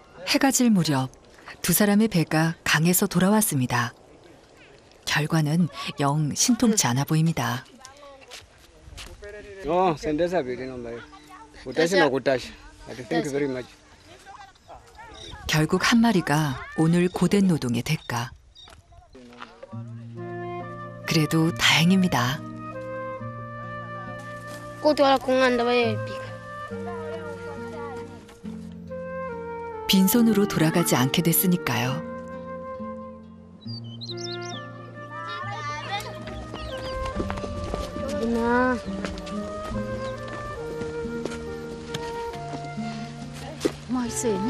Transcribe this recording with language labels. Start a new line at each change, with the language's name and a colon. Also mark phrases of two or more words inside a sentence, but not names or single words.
Korean: 해가 질 무렵 두 사람의 배가 강에서 돌아왔습니다. 결과는 영 신통치 않아 보입니다.
Bemba: Sendeza vile nomba. Utashi na kutashi.
English: Thank you very much.
Korean: 결국 한 마리가 오늘 고된 노동의 대가. 그래도 다행입니다.
Bemba: Kuti wala kunganda bayepika.
Korean: 빈손으로 돌아가지 않게 됐으니까요.
Bemba: Ina. Maiseno.